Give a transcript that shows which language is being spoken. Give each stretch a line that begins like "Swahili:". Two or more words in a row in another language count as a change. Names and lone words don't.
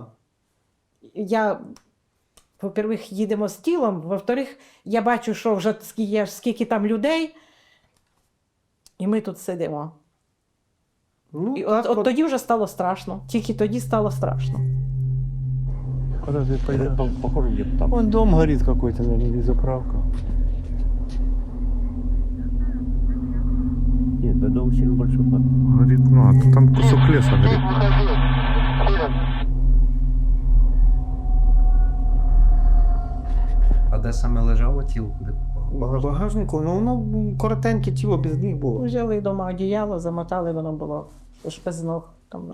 Ukrainian: Я, во-первых, їдемо з тілом, во-вторых, я бачу, що вже скільки там людей, і ми тут сидимо. Ну, І так от тоді вже стало страшно. Тільки тоді стало страшно.
Russian: Разве пойдем? Похоже, где-то там. Вон дом горит какой-то, наверное, или заправка. Нет, это дом сильно большой.
Ukrainian: Горить, ну, а то там
Russian: кусок леса
Ukrainian: горить. А де саме лежало тіло? Де В багажнику, ну воно коротеньке тіло без ніг було. Взяли вдома одіяло, замотали, воно було ж без ног. Там.